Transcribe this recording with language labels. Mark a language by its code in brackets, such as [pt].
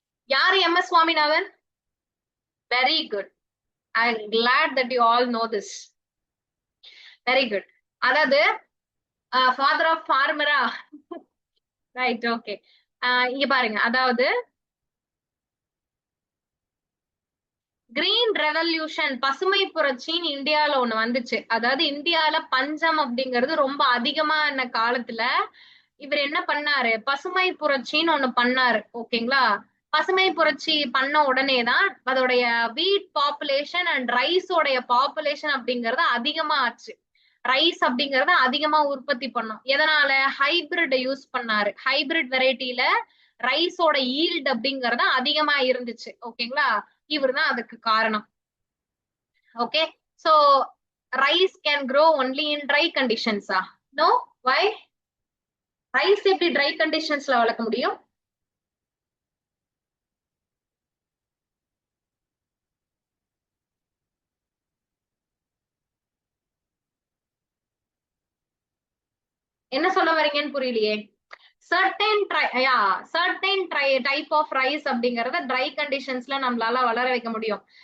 [ta] யாரு MS Swaminathan? [en] Very good, I'm glad that you all know this. Very good. [ta] அதாவது father of ஃபார்மரா? Right, okay. இங்க பாருங்க, அதாவது green revolution, பசுமை புரட்சின்னு இந்தியால ஒண்ணு வந்துச்சு. அதாவது இந்தியால பஞ்சம் அப்படிங்கிறது ரொம்ப அதிகமான காலத்துல இவர் என்ன பண்ணாரு, பசுமை புரட்சின்னு ஒண்ணு பண்ணாரு. ஓகேங்களா? பசுமை புரட்சி பண்ண உடனேதான் அதோடைய வீட் பாப்புலேஷன் அண்ட் ரைஸோடைய பாப்புலேஷன் அப்படிங்கறது அதிகமா ஆச்சு. ரைஸ் அப்படிங்கறத அதிகமா உற்பத்தி பண்ணும். எதனால? ஹைபிரிட் யூஸ் பண்ணாரு. ஹைபிரிட் வெரைட்டில ரைஸோட ஈல்ட் அப்படிங்கறது அதிகமா இருந்துச்சு. ஓகேங்களா? இவர் தான் அதுக்கு காரணம். [en] Okay, so rice can grow only in dry conditions. No, why? [ta] Rice எப்படி ட்ரை கண்டிஷன்ஸ்ல வளர்க்க முடியும்? என்ன சொல்ல வரீங்கன்னு புரியலையே. சர்டைன் டைப் ஆஃப் ரைஸ் அப்படிங்கறத ட்ரை கண்டிஷன்ஸ்ல நம்மளால வளர வைக்க முடியும்.